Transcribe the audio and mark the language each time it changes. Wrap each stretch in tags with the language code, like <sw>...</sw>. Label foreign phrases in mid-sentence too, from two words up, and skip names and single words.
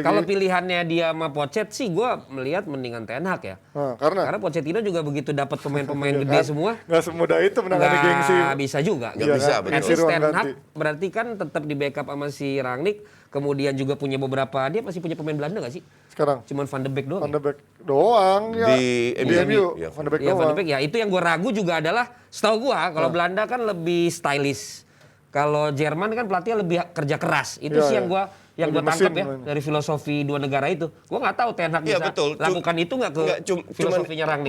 <id>Kalau pilihannya dia sama Pochet sih gue melihat mendingan Ten Hag ya. Karena Pochettino juga begitu dapat pemain-pemain gede semua. nggak semudah itu menangani gengsi. Nggak bisa juga. Nggak bisa, betul.</id> <en>At least Ten Hag</en> <id>ganti. berarti kan tetap di backup sama si Rangnick. Kemudian juga punya beberapa, dia masih punya pemain Belanda nggak sih? Sekarang Cuman Van de Beek doang. Van de Beek doang ya. Di MU. Ya, Van de Beek Ya Van doang. de Beek ya itu yang gue ragu juga adalah setahu gue kalau Belanda kan lebih stylish. Kalau Jerman kan pelatihnya lebih kerja keras. Itu Ya, sih ya. yang gue Lebih tangkap mesin ya mainnya. dari filosofi dua negara itu. Gue nggak tahu Ten Hag Iya, bisa betul. lakukan itu nggak ke filosofinya Rangnick.</id>